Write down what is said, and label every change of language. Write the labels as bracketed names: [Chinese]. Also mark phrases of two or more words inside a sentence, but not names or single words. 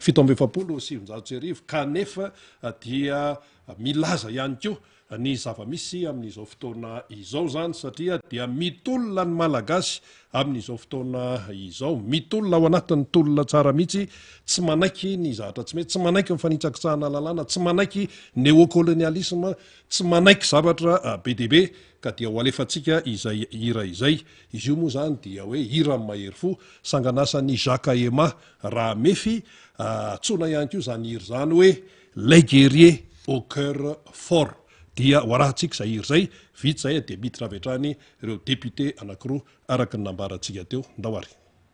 [Malagasy] 770 kanefa dia milaza ihany koa ny zava-misy amin'izao fotoana izao zany satria dia mitolona ny malagasy amin'izao fotoana izao, mitolona ao anatin'ny tolona tsara mihitsy, tsy manaiky ny zavatra tsy mety, tsy manaiky ny fanitsakitsahana lalàna, tsy manaiky néocolonialisme, tsy manaiky zavatra be dia be ka dia ho alefantsika izay hira izay. Izy io moa zany dia hoe hira amin'ny mahery fo, sanganasany Jacques Ema raha mefy tsona ihany koa zany hira zany hoe [French] les guerriers au cœur fort. [Malagasy] Dia hoarahantsika izay hira zay vita zay dia miditra avy hatrany ireo député anankiroa araka ny nambarantsika teo ndao ary.